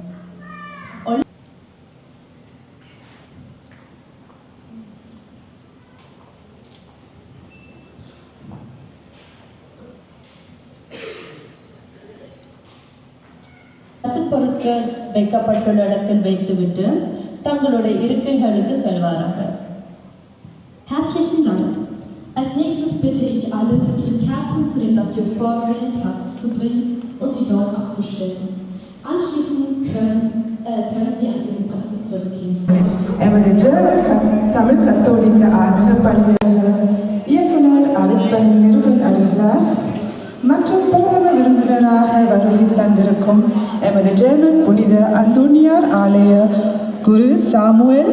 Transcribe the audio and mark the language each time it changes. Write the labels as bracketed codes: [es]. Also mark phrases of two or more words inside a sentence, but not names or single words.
[ta] பொருட்கள் வைக்கப்பட்டுள்ள இடத்தில் வைத்துவிட்டு தங்களுடைய இருக்கைகளுக்கு செல்வார்கள். [de] Herzlichen Dank. Als nächstes bitte ich alle, ihre Kerzen zu dem dafür vorgesehenen Platz zu bringen und sie dort abzustellen. Anschließend können Sie an Ihren Plätze zurückgehen. [ta] எமது ஜெர்மன் தமிழ் கத்தோலிக்க ஆன்மீக பணியாளர் இயக்குனர் அருட்பணி நிறுவன் அடிகளார் மற்றும் பிரதம விருந்தினராக வருகை தந்திருக்கும் எமது ஜெர்மன் புனித அந்தோனியார் ஆலய குரு சாமுவேல்